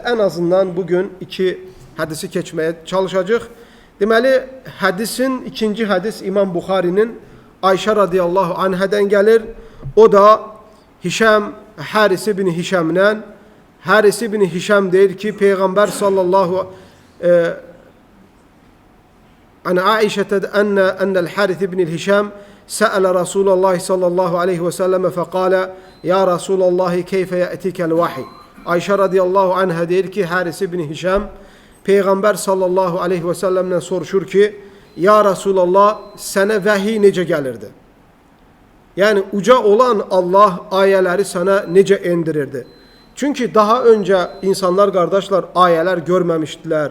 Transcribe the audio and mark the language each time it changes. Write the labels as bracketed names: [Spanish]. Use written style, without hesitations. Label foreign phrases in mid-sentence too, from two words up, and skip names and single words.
[Azerbaijani] Ən azından bugün 2 hədisi keçməyə çalışacaq. Deməli, hədisin ikinci hədis İmam Buxarinin Ayşə [Arabic] رضي الله عنها [Azerbaijani] gəlir. O da Hişəm, Haris ibn Hişəmdən. Haris ibn Hişəm deyir ki, Peyğəmbər sallallahu [Arabic] عن عائشة أن الحارث بن الهشام سأل رسول الله صلى الله عليه وسلم فقال يا رسول الله كيف يأتيك الوحي. [Azerbaijani] Ayşə [Arabic] رضي الله عنها [Azerbaijani] deyir ki, Haris ibn Hişam Peyğəmbər [Arabic] صلى الله عليه وسلم [Azerbaijani] soruşur ki, [Arabic] يا رسول الله, [Azerbaijani] sənə vəhiy necə gəlirdi? Yəni, uca olan Allah ayələri sənə necə endirirdi? Çünki daha öncə insanlar, qardaşlar, ayələr görməmişdilər.